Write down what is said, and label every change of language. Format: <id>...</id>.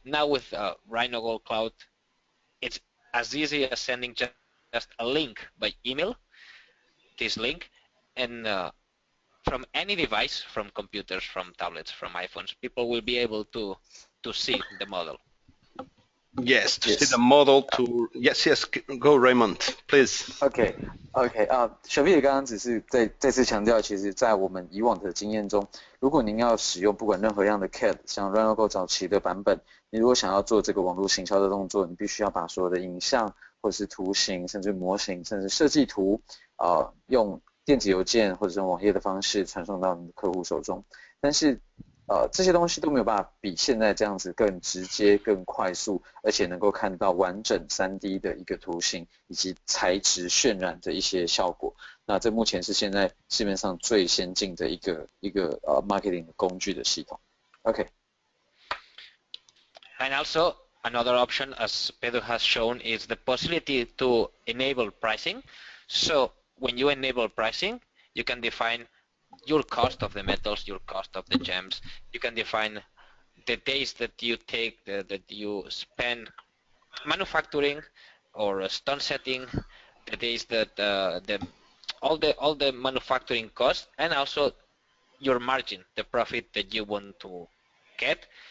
<en>Now with RhinoGold Cloud, it's as easy as sending just a link by email, this link, and from any device, from computers, from tablets, from iPhones, people will be able to see the model. Yes, to see the model. Yes, go Raymond, please.</en> <zh>OK，小 V 刚刚只是再次强调，其实在我们以往的经验中，如果您要使用不管任何样的 CAD， 像 RhinoGold 早期的版本，你如果想要做这个网络行销的动作，你必须要把所有的影像或者是图形，甚至模型，甚至设计图，用电子邮件或者是网页的方式传送到你的客户手中。但是这些东西都没有办法比现在这样子更直接、更快速，而且能够看到完整 3D 的一个图形以及材质渲染的一些效果。那这目前是现在市面上最先进的一个marketing 的工具的系统。 OK。</zh> <en>And also another option, as Pedro has shown, is the possibility to enable pricing. So when you enable pricing, you can define your cost of the metals, your cost of the gems. You can define the days that you take, that you spend manufacturing or stone setting, the days that all the manufacturing costs, and also your margin, the profit that you want to get.</en>